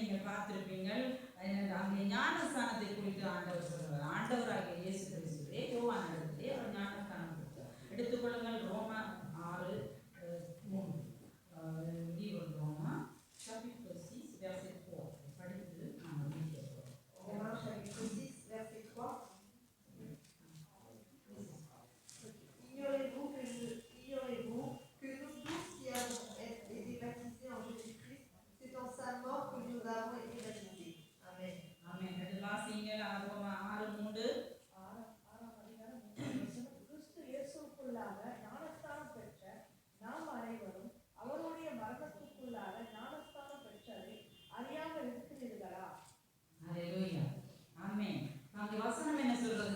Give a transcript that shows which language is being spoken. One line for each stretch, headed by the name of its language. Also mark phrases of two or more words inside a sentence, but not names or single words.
Tamil: பார்த்திருப்பீங்கள். அங்கே ஞானஸ்தானத்தை குறித்து ஆண்டவர் சொல்கிறார். ஆண்டவராகிய இயேசு கிறிஸ்துவே யோவான் இடத்திலே அவர் ஞானஸ்தானம் கொடுத்தார். எடுத்துக்கொள்ளுங்கள் ரோமா 6:3. ரோமா
French: chapitre 6 verset 3
Tamil: படித்து நாம் முடிக்கிறோம்.
French: Romains chapitre 6 verset 3. Ignorez-vous que nous tous qui avons été baptisés en Jésus-Christ, c'est en sa mort que nous avons été baptisés. Amen.
Tamil: Amen. அது வாசிங்கள். ரோமா 6:3. கிறிஸ்து இயேசுவுக்குள்ளாக ஞானஸ்தானம் பெற்ற நாம் அனைவரும் அவருடைய மரணத்துக்குள்ளாக ஞானஸ்தானம் பெற்றதை அறியாமல் இருக்கிறீர்களா? ஹல்லேலூயா. ஆமென். அங்கே வசனம் என்ன சொல்றது?